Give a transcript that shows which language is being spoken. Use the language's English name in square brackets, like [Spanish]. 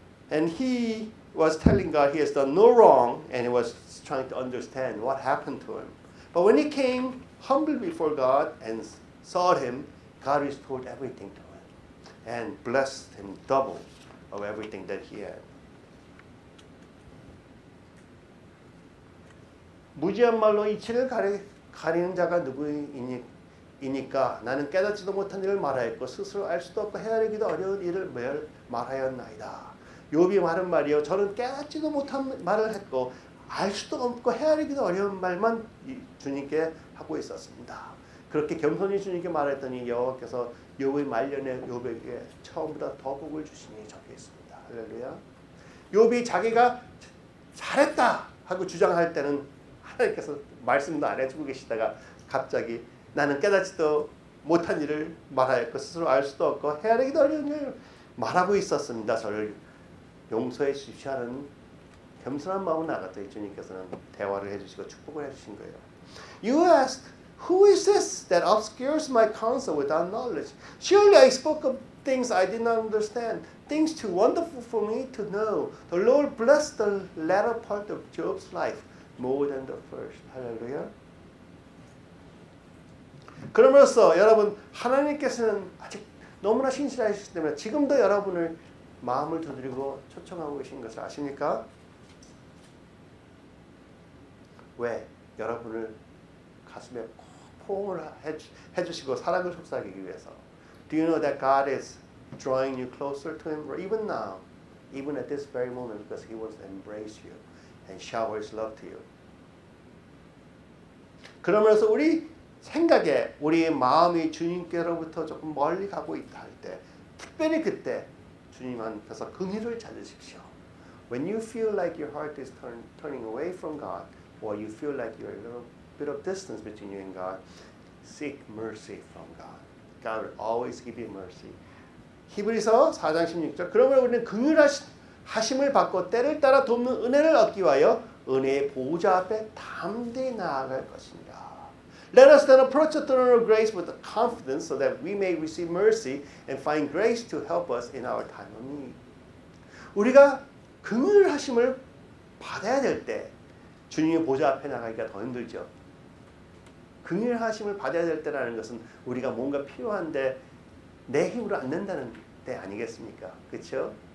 [English] And he was telling God he has done no wrong, and he was trying to understand what happened to him. But when he came humble before God and sought him, God restored everything to him and blessed him double of everything that he had. [Korean] 무지한 말로 이치를 가리는 자가 누구이니까 나는 깨닫지도 못한 일을 말하였고 스스로 알 수도 없고 헤아리기도 어려운 일을 말하였나이다. 욥이 말한 말이요, 저는 깨닫지도 못한 말을 했고 알 수도 없고 헤아리기도 어려운 말만 주님께 하고 있었습니다. 그렇게 겸손히 주님께 말했더니 여호와께서 욥의 말년에 욥에게 처음보다 더 복을 주시니 적혀 있습니다. 할렐루야. 욥이 자기가 잘했다 하고 주장할 때는 하나님께서 말씀도 안 해주고 계시다가 갑자기 나는 깨닫지도 못한 일을 말하였고 스스로 알 수도 없고 헤아리기도 어려운 일을 말하고 있었습니다. 저를 용서해 주십시오 하는 겸손한 마음을 나갔더니 주님께서는 대화를 해주시고 축복을 해주신 거예요. [English] You ask, who is this that obscures my counsel without knowledge? Surely I spoke of things I did not understand, things too wonderful for me to know. The Lord blessed the latter part of Job's life more than the first. [Korean] 할렐루야. 그러므로써 여러분 하나님께서는 아직 너무나 신실하시기 때문에 지금도 여러분을 마음을 두드리고 초청하고 계신 것을 아십니까? 왜? 여러분을 가슴에 포옹을 해주시고 사랑을 속삭이기 위해서. [English] Do you know that God is drawing you closer to Him even now, even at this very moment, because He wants to embrace you and shower His love to you. [Korean] 그러면서 우리 생각에 우리의 마음이 주님께로부터 조금 멀리 가고 있다 할 때, 특별히 그때 주님께서 긍휼을 찾으십시오. [English] When you feel like your heart is turning away from God, or you feel like you're a little bit of distance between you and God, seek mercy from God. God will always give you mercy. [Korean] 히브리서 4장 16절. 그러면 우리는 긍휼하심을 받고 때를 따라 돕는 은혜를 얻기 위하여 은혜의 보좌 앞에 담대히 나아갈 것입니다. [English] Let us then approach the throne of grace with confidence so that we may receive mercy and find grace to help us in our time of need. [Korean] 우리가 긍휼하심을 받아야 될 때 주님의 보좌 앞에 나가기가 더 힘들죠. 긍휼하심을 받아야 될 때라는 것은 우리가 뭔가 필요한데 내 힘으로 안 된다는 때 아니겠습니까? 그렇죠?